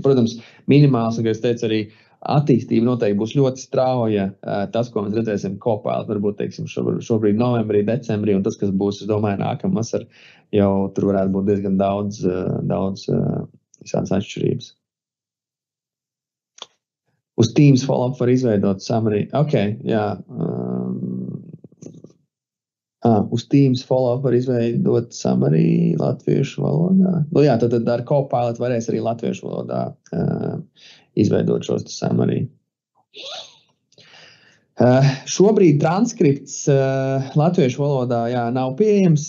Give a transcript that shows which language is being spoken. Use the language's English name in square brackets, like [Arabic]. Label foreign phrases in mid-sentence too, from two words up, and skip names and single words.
[Latvian] Protams, minimāls, kā es teicu, arī attīstība noteikti būs ļoti strauja. Tas, ko mēs redzēsim Copilot, varbūt, teiksim, šobrīd novembrī, decembrī, un tas, kas būs, es domāju, nākamā vasar, jau tur varētu būt diezgan daudz visādas atšķirības. Uz Teams follow-up var izveidot summary. Uz Teams follow-up var izveidot summary latviešu valodā. Tad ar Copilot varēs arī latviešu valodā izveidot šos summary. Šobrīd transkripts latviešu valodā nav pieejams.